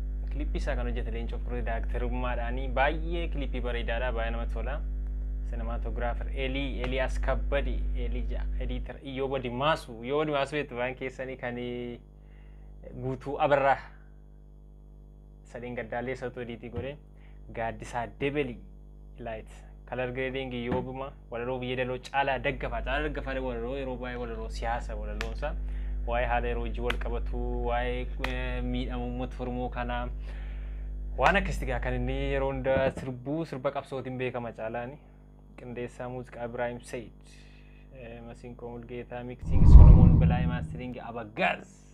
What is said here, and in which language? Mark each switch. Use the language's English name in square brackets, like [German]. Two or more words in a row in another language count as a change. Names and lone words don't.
[Oromo] Clip isaa kan hojjete Leencoo Fiqiru directorummaadhaani. Baay'ee clip bareedaadha. Baay'ee namatti tola. [English] Cinematographer Eli, Elias Kabbadi, Elija, editor Iyyoba Dimaasu. [Oromo] Yoo walumaa as beektu waan keessanii kan, eh, Guutuu Abarraa. Sadeen gaddaallee Sawtoo Diitii godhe. Gaaddisaa Debelii Light. [English] Color grading [Oromo] Yoobuma. Walaloo Biyyee Daloo Caalaa Daggafaa. Caalaa Daggafaa walaloo yeroo baay'ee walaloo siyaasa walaloonsa. Waa'ee haala yeroo hojii wal qabatu, waa'ee, eh, miidhama uummata Oromoo kanaa. Waan akkasitti gaa kan inni yeroo hunda sirbuu, sirba qabsootiin beekama Caalaani. Qindeessaa muuziqaa Ibrahim Said. Eh, Masiinkoo Mulgeetaa, mixing Solomon Belaay, mastering Abagaz.